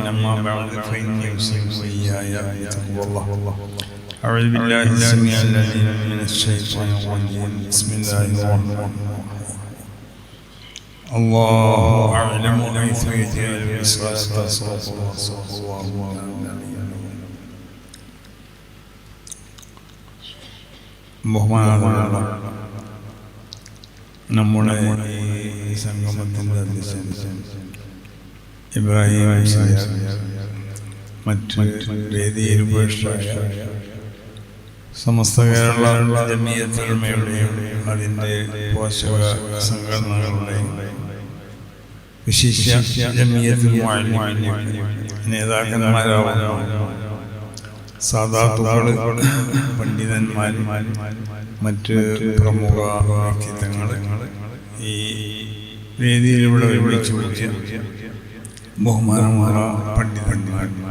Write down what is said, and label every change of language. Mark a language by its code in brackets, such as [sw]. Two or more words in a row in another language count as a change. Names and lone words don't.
[ar] أما بعد فإني أوصيكم وإياي بتقوى الله. أعوذ بالله السميع العليم من الشيطان الرجيم. بسم الله الرحمن الرحيم. الله أعلم حيث يجعل رسالته صلى الله عليه وسلم. [ml] ബഹുമാനമുള്ള നമ്മുടെ ഈ സംഗമത്തിൻ്റെ അധ്യക്ഷൻ ഇബ്രാഹിം മറ്റ് വേദിയിൽ ഉപേക്ഷയായ സമസ്ത കേരള ജമിയത്തുൽ ഉലമയുടെയും അതിൻ്റെ പോഷക സംഘടനകളുടെയും വിശിഷ്യ ജമിയത്തുൽ മുഅല്ലിമീൻ നേതാക്കന്മാരാവുന്ന സാദാത്തുകൾ, പണ്ഡിതന്മാർ, മറ്റ് പ്രമുഖ വ്യക്തിത്വങ്ങൾ, ഈ വേദിയിലൂടെ ഒരുമിച്ച് കൂടിയ ബഹുമാനമുള്ള പണ്ഡിതന്മാർ,